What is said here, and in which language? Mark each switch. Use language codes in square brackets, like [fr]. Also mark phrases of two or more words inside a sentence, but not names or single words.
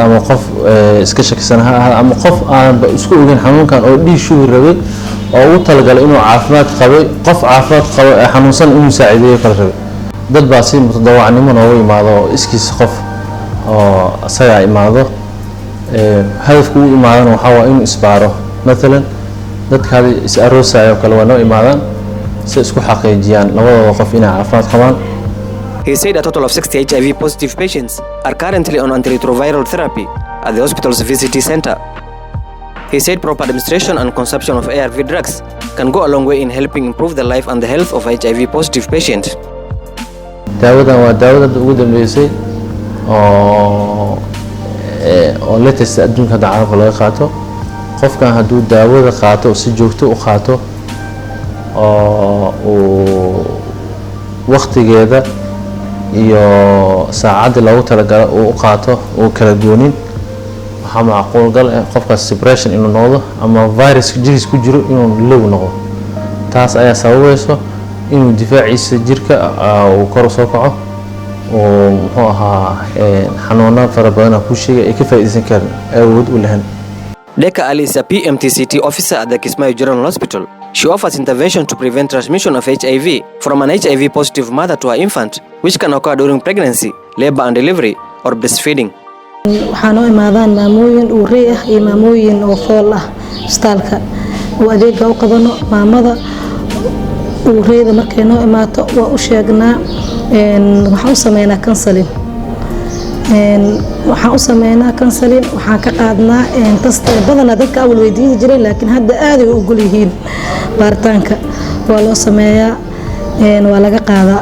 [so] ama qof iska shakisan ha ahaado ama qof aan isku ogeyn xanuunkan oo dhiishu rabay oo uu talagalay inuu caafimaad qabay qof caafimaad qabo xanuunsan inuu saacideeyo kala rabay dad baa si mutadawacnimo noogu yimaado iskiis qof oo asaga imaado hadafku uu imaadana waxa waa inuu isbaaro مثلا dadka is aroosayo kala waa noo imaadaan si isku xaqiijiyaan labadooda qof inay caafimaad qabaan [en] He said a total of 60 HIV positive patients are currently on antiretroviral therapy at the hospital's VCT center. He said proper administration and consumption of ARV drugs can go a long way in helping improve the life and the health of HIV positive patients. [so] daawadan waa daawada ugu dambeysay oo latest adduunka hadda caalamka laga qaato. qofkan hadduu daawada qaato si joogto u qaato oo uu waqtigeeda iyo saacadii loogu talagalay uu qaato oo kala goonin, waxaa macquul gal qofkaas separation inuu noqdo ama virus jiris ku jiro inuu low noqdo. taas ayaa sababayso inuu difaaciisa jirka uu kor u soo kaco oo muxuu ahaa xanuunada fara badan ku sheegay ay ka faa'iideysan karaan awood u lahayn. [en] Deka Ali is a PMTCT officer at the Kismayu General Hospital. She offers intervention to prevent transmission of HIV from an HIV positive mother to her infant, which can occur during pregnancy, labor and delivery, or breastfeeding. [so] waxaa noo imaadaan maamooyin uurey ah iyo maamooyin oo fool ah isbitaalka oo adeega u qabano. maamada uureyda markay noo imaato waa u sheegnaa waxaan u sameynaa counseling waxaan ka qaadnaa tasta badanaa dadka awal weydiin jireen laakiin hadda aad ay u ogol yihiin baaritaanka waa loo sameeyaa waa laga qaadaa.